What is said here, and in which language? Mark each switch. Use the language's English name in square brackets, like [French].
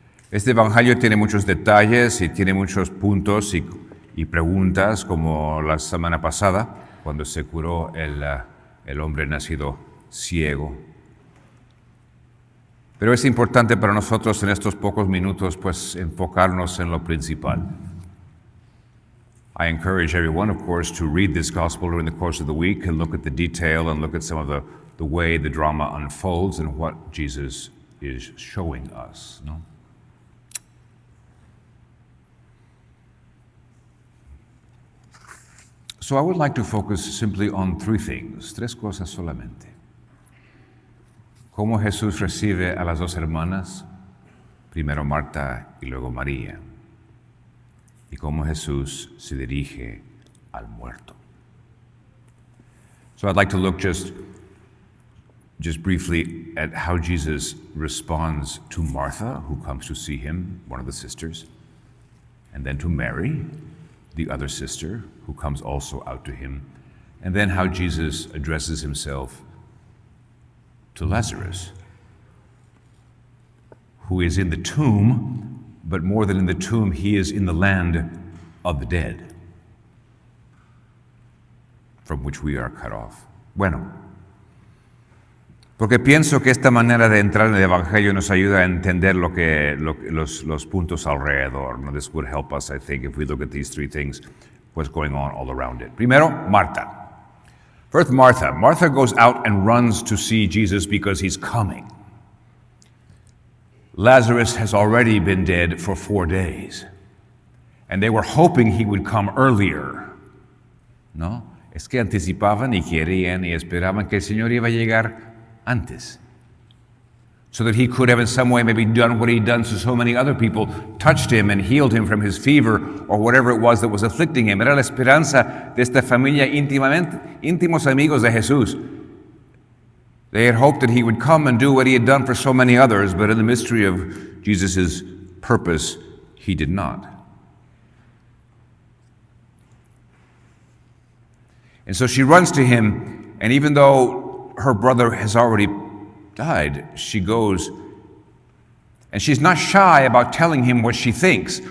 [Spanish] Este evangelio tiene muchos detalles y tiene muchos puntos y preguntas, como la semana pasada, cuando se curó el hombre nacido ciego. Pero es importante para nosotros en estos pocos minutos, pues, enfocarnos en lo principal. [English] I encourage everyone, of course, to read this gospel during the course of the week and look at the detail and look at some of the way the drama unfolds and what Jesus is showing us, no? So I would like to focus simply on three things, [Spanish] tres cosas solamente. Cómo Jesús recibe a las dos hermanas, primero Marta y luego María, y cómo Jesús se dirige al muerto. [English] So I'd like to look just briefly at how Jesus responds to Martha, who comes to see him, one of the sisters, and then to Mary, the other sister, who comes also out to him, and then how Jesus addresses himself to Lazarus, who is in the tomb, but more than in the tomb, he is in the land of the dead, from which we are cut off. [Spanish] Bueno, porque pienso que esta manera de entrar en el Evangelio nos ayuda a entender los puntos alrededor. [English] No, this would help us, I think, if we look at these three things, what's going on all around it. [Spanish] Primero, Marta. [English] First, Martha. Martha goes out and runs to see Jesus because he's coming. Lazarus has already been dead for 4 days, and they were hoping he would come earlier. ¿No? [Spanish] Es que anticipaban y querían y esperaban que el Señor iba a llegar antes, [English] so that he could have in some way maybe done what he'd done to so many other people, touched him and healed him from his fever or whatever it was that was afflicting him. [Spanish] Era la esperanza de esta familia íntimos amigos de Jesús. [English] They had hoped that he would come and do what he had done for so many others, but in the mystery of Jesus' purpose, he did not. And so she runs to him, and even though her brother has already died, she goes, and she's not shy about telling him what she thinks.